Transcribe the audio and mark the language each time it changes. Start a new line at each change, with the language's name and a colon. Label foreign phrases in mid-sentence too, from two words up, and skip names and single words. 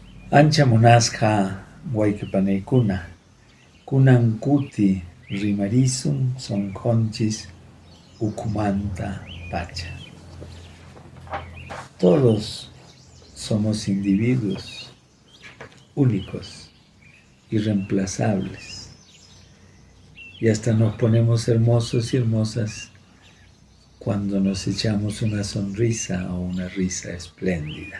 Quechua: Ancha monasqa wayqipanikuna, kunan kuti rimarisun sonqonchis ukumanta pacha.
Spanish: Todos somos individuos únicos, irreemplazables, y hasta nos ponemos hermosos y hermosas cuando nos echamos una sonrisa o una risa espléndida.